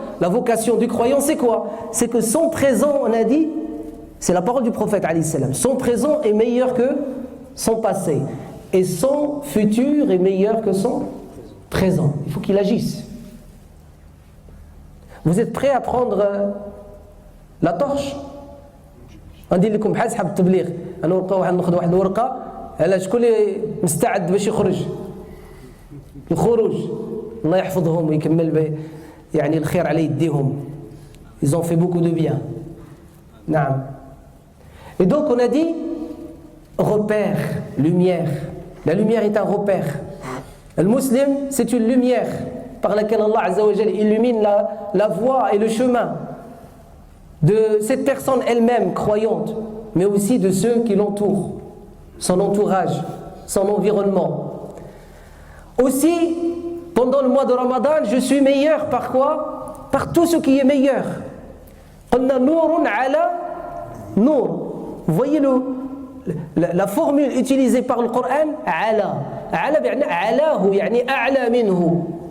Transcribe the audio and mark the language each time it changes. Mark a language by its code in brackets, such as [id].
[fr] La vocation du croyant, c'est quoi? C'est que son présent, on a dit, c'est la parole du prophète alayhi salam, son présent est meilleur que son passé. Et son futur est meilleur que son présent. Il faut qu'il agisse. Vous êtes prêts à prendre la torche? [ar] غندير لكم بحال سحب التبليغ انا ورقه واحد ناخذ واحد الورقه على شكون اللي مستعد باش يخرج الخروج الله يحفظهم ويكمل يعني الخير على يديهم [fr] ils ont fait beaucoup de bien [ar] نعم. [fr] Et donc on a dit repère, lumière. La lumière est un repère. Le musulman, c'est une lumière par laquelle Allah Azza wa Jalla illumine la voie et le chemin de cette personne elle-même croyante, mais aussi de ceux qui l'entourent, son entourage, son environnement. Aussi, pendant le mois de Ramadan, je suis meilleur par quoi? Par tout ce qui est meilleur. [ar] قلنا نور على نور. [fr] Vous voyez la formule utilisée par le Coran, على. [ar] على بمعنى علاه يعني أعلى منه.